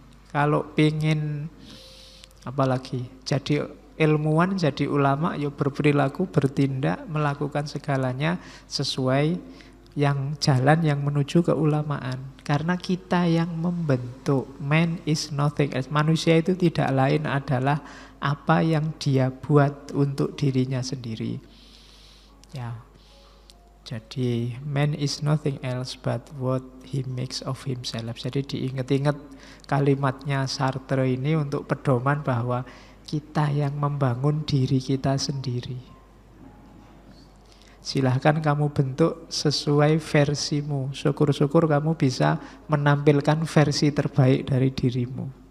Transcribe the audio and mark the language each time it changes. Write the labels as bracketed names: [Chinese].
[Indonesian] Kalau pengen apalagi jadi ilmuwan, jadi ulama, ya berperilaku, bertindak, melakukan segalanya sesuai yang jalan yang menuju keulamaan. Karena kita yang membentuk. [English] Man is nothing else. [Indonesian] Manusia itu tidak lain adalah apa yang dia buat untuk dirinya sendiri. Ya. Jadi [English] man is nothing else but what he makes of himself. [Indonesian] Jadi diingat-ingat kalimatnya Sartre ini untuk pedoman bahwa kita yang membangun diri kita sendiri. Silahkan kamu bentuk sesuai versimu. Syukur-syukur kamu bisa menampilkan versi terbaik dari dirimu.